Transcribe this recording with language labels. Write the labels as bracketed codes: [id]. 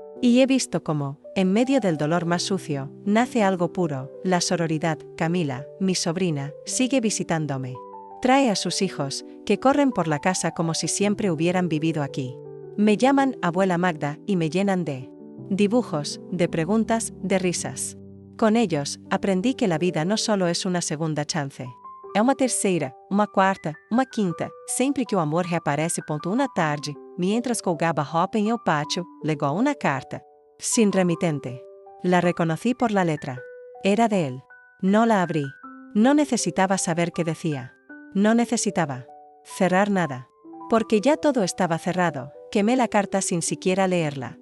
[es] Y he visto cómo, en medio del dolor más sucio, nace algo puro. La sororidad. Camila, mi sobrina, sigue visitándome. Trae a sus hijos, que corren por la casa como si siempre hubieran vivido aquí. Me llaman abuela Magda y me llenan de dibujos, de preguntas, de risas. Con ellos, aprendí que la vida no solo es una segunda chance. [pt] É uma terceira, uma quarta, uma quinta, sempre que o amor reaparece. [es] Uma tarde, mientras colgaba roupa en el patio, legó una carta. Sin remitente. La reconocí por la letra. Era de él. No la abrí. No necesitaba saber qué decía. No necesitaba cerrar nada. Porque ya todo estaba cerrado. Quemé la carta sin siquiera leerla.